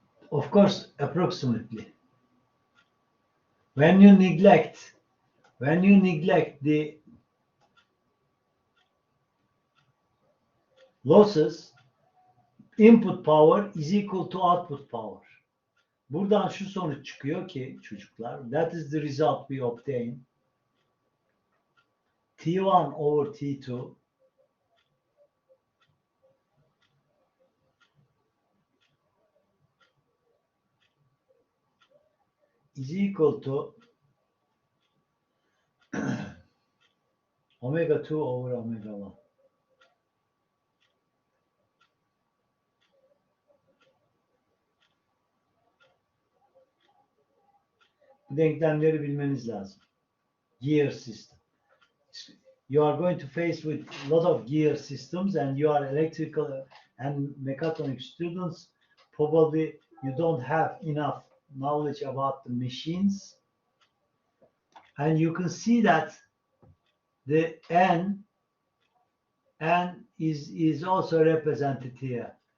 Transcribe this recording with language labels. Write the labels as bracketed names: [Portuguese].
[English] Of course, approximately. When you neglect the losses, input power is equal to output power. [Turkish] Buradan şu sonuç çıkıyor ki çocuklar, [English] that is the result we obtain. T1 over T2 is equal to omega 2 over omega 1. [Turkish] Bu denklemleri bilmeniz lazım. [English] Gear system. You are going to face with a lot of gear systems, and you are electrical and mechatronic students. Probably you don't have enough knowledge about the machines, and you can see that the N is also represented here.